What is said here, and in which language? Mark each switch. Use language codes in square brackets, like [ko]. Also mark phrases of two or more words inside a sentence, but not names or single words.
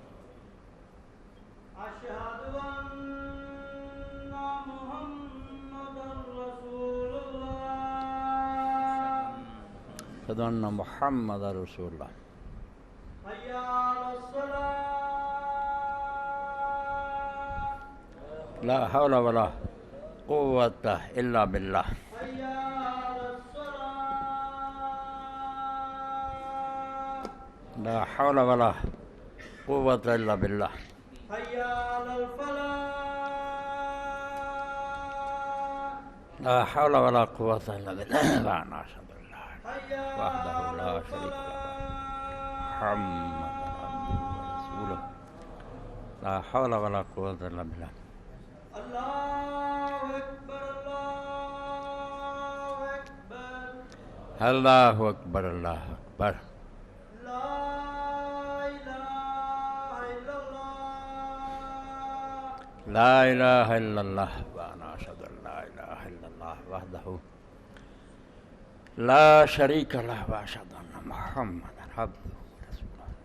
[ar] اشہد ان محمد رسول اللہ اشہد ان محمد رسول اللہ۔ حی علی الصلاۃ لا حول ولا قوۃ الا باللہ، حی علی الصلاۃ لا حول ولا قوۃ الا باللہ، حی علی الفلاح لا حول ولا قوۃ الا باللہ، وأنا أشهد أن لا إله حی وحدہ علی لا شریک له محمد عبدہ ورسولہ، لا حول ولا قوۃ الا باللہ۔ اللہ اکبر اللہ اکبر اللہ اکبر، اللہ اکبر، لا الہ الا اللہ لا الہ الا اللہ، وأنا أشهد أن لا إله إلا الله وحدہ لا شریک لہ، وأشهد أن محمدا عبدہ ورسولہ۔